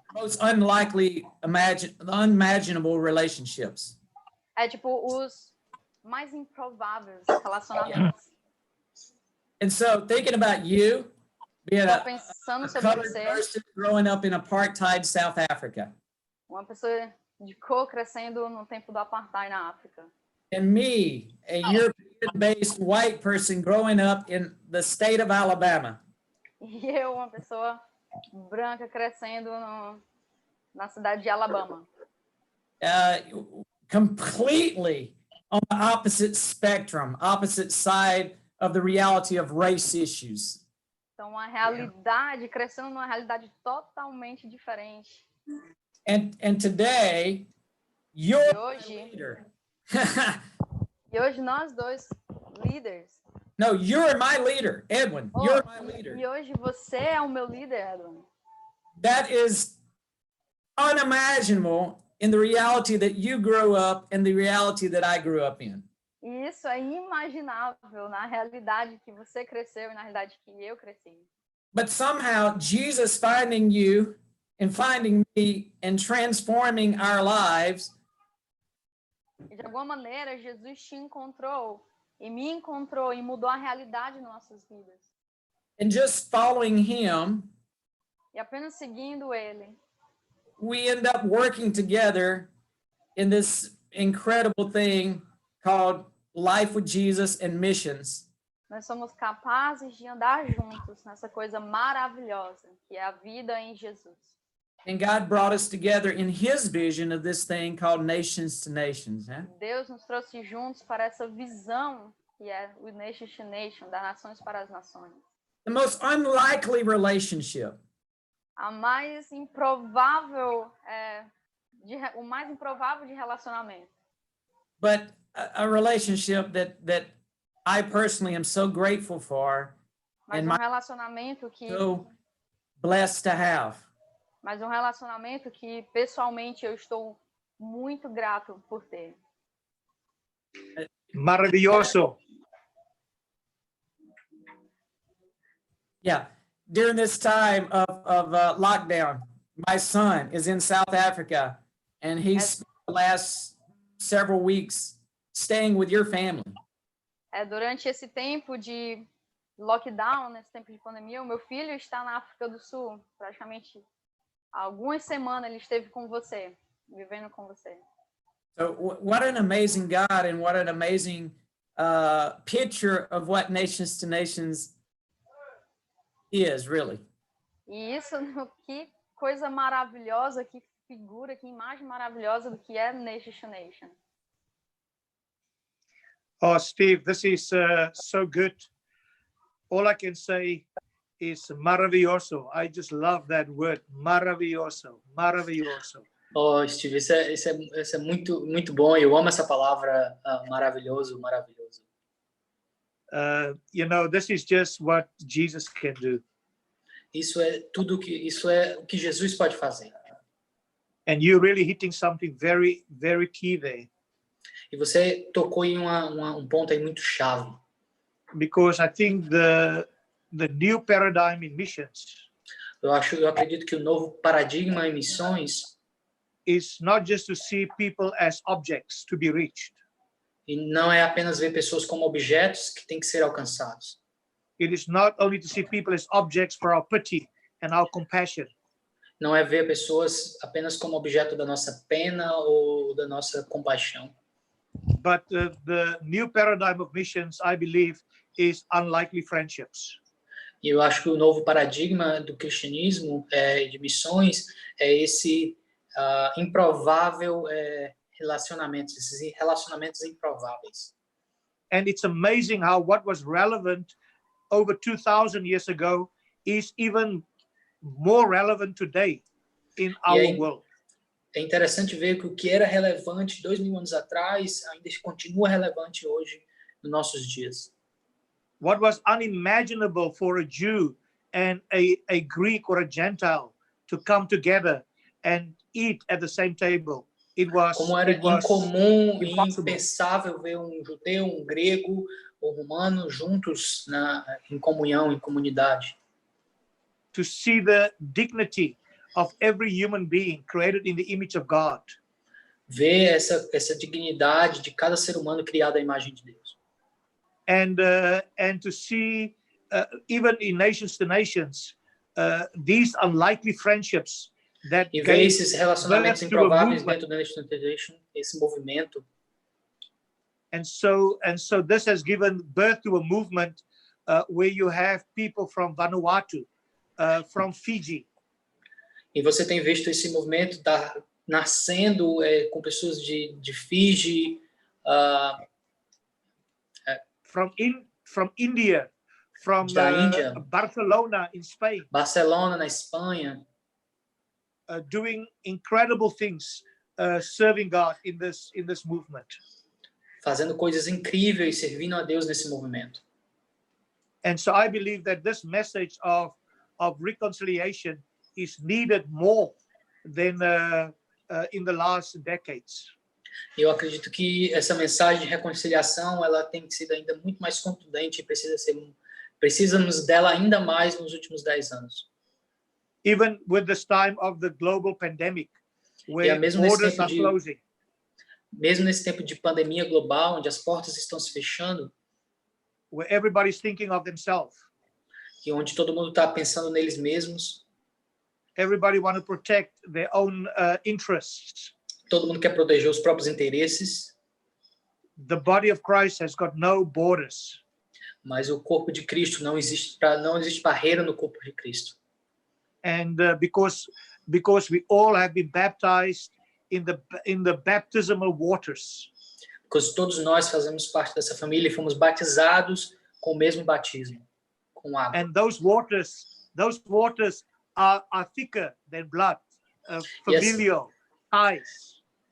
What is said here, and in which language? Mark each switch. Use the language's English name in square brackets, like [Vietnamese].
[English] Most unlikely, unimaginable relationships. [Portuguese] Os mais improváveis relacionamentos. [English] And so, thinking about you, being a colored person growing up in apartheid South Africa. [Portuguese] Uma pessoa de cor crescendo no tempo do apartheid na África. [English] And me, a European-based white person growing up in the state of Alabama. [Portuguese] E eu, uma pessoa branca crescendo na cidade de Alabama. [English] Completely on the opposite spectrum, opposite side of the reality of race issues. [Portuguese] Então, uma realidade, crescendo numa realidade totalmente diferente. [English] And today, you're a leader. [Portuguese] E hoje nós dois líderes. [English] No, you're my leader, Edwin. You're my leader. [Portuguese] E hoje você é o meu líder, Edwin. [English] That is unimaginable in the reality that you grew up and the reality that I grew up in. [Portuguese] E isso é inimaginável na realidade que você cresceu e na realidade que eu cresci. [English] But somehow Jesus finding you and finding me and transforming our lives. [Portuguese] E de alguma maneira Jesus te encontrou e me encontrou e mudou a realidade de nossas vidas. [English] and just following him, [Portuguese] e apenas seguindo ele, [English] we end up working together in this incredible thing called life with Jesus and missions. [Portuguese] nós somos capazes de andar juntos nessa coisa maravilhosa que é a vida em Jesus. [English] And God brought us together in his vision of this thing called nations to nations. Huh? [Portuguese] Deus nos trouxe juntos para essa visão que é o Nation to Nation, das nações para as nações. [English] The most unlikely relationship. [Portuguese] A mais improvável, o mais improvável de relacionamento. [English] But a relationship that I personally am so grateful for [Portuguese] Mas [English] and [Portuguese] um relacionamento que, [English] so blessed to have. [Portuguese] mas um relacionamento que pessoalmente eu estou muito grato por ter. [Spanish] Maravilloso. [English] Yeah, during this time of lockdown, my son is in South Africa, and he's spent the last several weeks staying with your family. [Portuguese] Durante esse tempo de lockdown, nesse tempo de pandemia, o meu filho está na África do Sul, praticamente há algumas semanas ele esteve com você, vivendo com você. [English] So what an amazing God, and what an amazing picture of what Nations to Nations is, really. [Portuguese] E isso, que coisa maravilhosa, que figura, que imagem maravilhosa do que é Nation to Nation. [English] Oh, Steve, this is so good. All I can say is maravilloso. I just love that word, maravilloso, maravilloso. [Portuguese] Oh, Steve, isso é muito, muito bom. Eu amo essa palavra, maravilhoso, maravilhoso. [English] You know, this is just what Jesus can do. [Portuguese] Isso é o que Jesus pode fazer. [English] And you're really hitting something very, very key there. [Portuguese] E você tocou em um ponto aí muito chave. [English] Because I think the new paradigm in missions [Portuguese] Eu acredito que o novo paradigma em missões [English] is not just to see people as objects to be reached. [Portuguese] e não é apenas ver pessoas como objetos que têm que ser alcançados. [English] It is not only to see people as objects for our pity and our compassion. [Portuguese] Não é ver pessoas apenas como objeto da nossa pena ou da nossa compaixão. [English] But the new paradigm of missions, I believe, is unlikely friendships. [Portuguese] E eu acho que o novo paradigma do cristianismo de missões é esse improvável relacionamentos, esses relacionamentos improváveis. [English] And it's amazing how what was relevant over 2,000 years ago is even more relevant today in our world. [Portuguese] É interessante ver que o que era relevante 2.000 anos atrás ainda continua relevante hoje nos nossos dias. [English] What was unimaginable for a Jew and a Greek or a Gentile to come together and eat at the same table. [Portuguese] Como era incomum e impensável ver um judeu, um grego ou romano juntos em comunhão, em comunidade. [English] To see the dignity of every human being created in the image of God. [Portuguese] Ver essa dignidade de cada ser humano criado à imagem de Deus. [English] And to see even in nations to nations these unlikely friendships that [Portuguese] e ver esses relacionamentos improváveis dentro da Nation to Nation, esse movimento. [English] And so this has given birth to a movement where you have people from Vanuatu, from Fiji. [Portuguese] E você tem visto esse movimento nascendo com pessoas de Fiji, [English] from India, from [Portuguese] da Índia, [English] Barcelona in Spain. [Portuguese] Barcelona na Espanha. [English] Doing incredible things, serving God in this movement. [Portuguese] Fazendo coisas incríveis, servindo a Deus nesse movimento. [English] And so I believe that this message of reconciliation is needed more than in the last decades. [Portuguese] Eu acredito que essa mensagem de reconciliação ela tem sido ainda muito mais contundente e precisamos dela ainda mais nos últimos 10 anos. [English] Even with this time of the global pandemic, where borders are closing. [Portuguese] Mesmo nesse tempo de pandemia global, onde as portas estão se fechando, [English] where everybody's thinking of themselves. [Portuguese] e onde todo mundo está pensando neles mesmos. [English] Everybody want to protect their own interests. [Portuguese] Todo mundo quer proteger os próprios interesses. [English] The body of Christ has got no borders. [Portuguese] Mas o corpo de Cristo não existe barreira no corpo de Cristo. [English] And because we all have been baptized in the baptismal waters. [Portuguese] Porque todos nós fazemos parte dessa família e fomos batizados com o mesmo batismo, com água. [English] And those waters are thicker than blood, familial ties.